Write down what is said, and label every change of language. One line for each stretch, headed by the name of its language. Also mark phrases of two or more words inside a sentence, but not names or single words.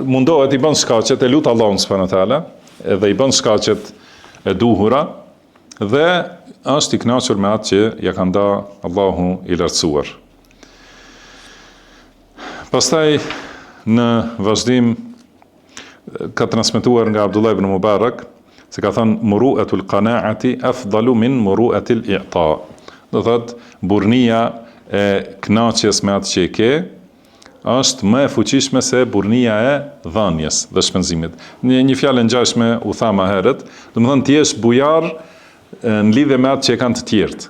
Albanian: Mundohet i bën shkaqet, e lut Allahun
Arabic: سبحانه وتعالى,
Albanian: edhe i bën shkaqet e duhura dhe është i kënaqur me atë që ja ka dhënë Allahu i lartësuar. Pastaj në vazhdim ka transmetuar nga Abdullah ibn Mubarak se ka thënë
Arabic: مروءة القناعة أفضل من مروءة الإعطاء.
Albanian: Do thotë burrnia e kënaqjes me atë që e ke është më e fuqishme se burrnia e dhënies dhe shpenzimit. Një fjalë ngjashme u tha më herët, do të thonë ti je bujar në lidhje me atë që e kanë të tjerët.